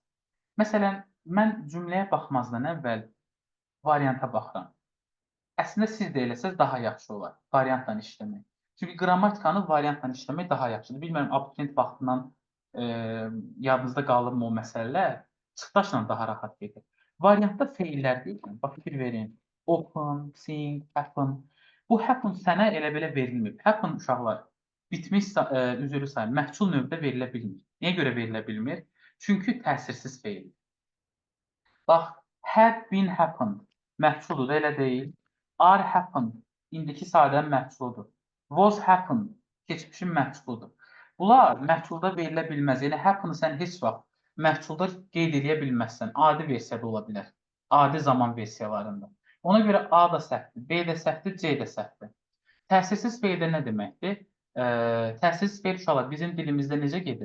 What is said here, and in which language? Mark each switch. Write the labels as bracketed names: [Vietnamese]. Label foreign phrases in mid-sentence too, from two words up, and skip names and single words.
[Azerbaijani] Məsələn, mən cümləyə baxmazdan əvvəl varianta baxıram. Əslində siz də eləsəz daha yaxşı olar variantla işləmək. Çünki qrammatikanı variantla işləmək daha yaxşıdır. Bilmirəm, abituriyent vaxtından yadınızda qalırmı o məsələlər? Çıxdaşla daha rahat gedir. Variantda feillər görürəm. Bax, fikir verin. [English] Open, sing, happen. [Azerbaijani] Bu happen sənə elə belə verilmir. Happen uşaqlar bitmiş, üzrlü sayın, məhsul növdə verilə bilmir. Niyə görə verilə bilmir? Çünki təsirsiz feildir. Bax, [English] had been happened [Azerbaijani] məhsuludur, elə deyil. [English] Are happened [Azerbaijani] indiki sadənin məhsuludur. [English] Was happened [Azerbaijani] keçmişin məhsuludur. Bunlar məhsulda verilə bilməz. Yəni happen sən heç vaxt məhsulda qeyd edə bilməzsən. Adi versiyada ola bilər. Adi zaman versiyalarında. Ona görə A da səhvdir, B də səhvdir, C də səhvdir. Təsirsiz feildə nə deməkdir? Təsirsiz feil uşaqlar bizim dilimizdə necə gedir?